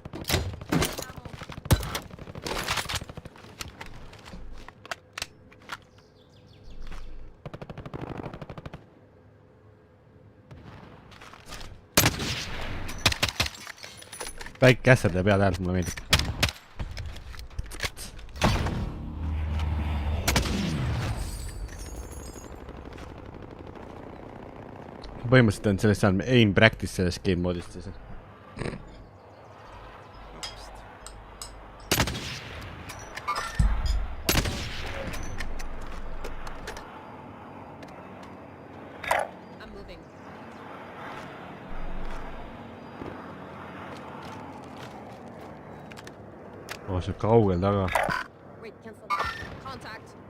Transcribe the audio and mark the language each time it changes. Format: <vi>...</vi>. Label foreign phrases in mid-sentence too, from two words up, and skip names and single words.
<et>Väike kässerde pead häält, mulle meeldib. Põhimõtteliselt on sellest saanud</et> <en>aim practice</en> <et>selles game moodist siis.</et> <en>I'm moving.</en> <et>See kaugel taga.</et> <en>Wait, cancel that. Contact.</en>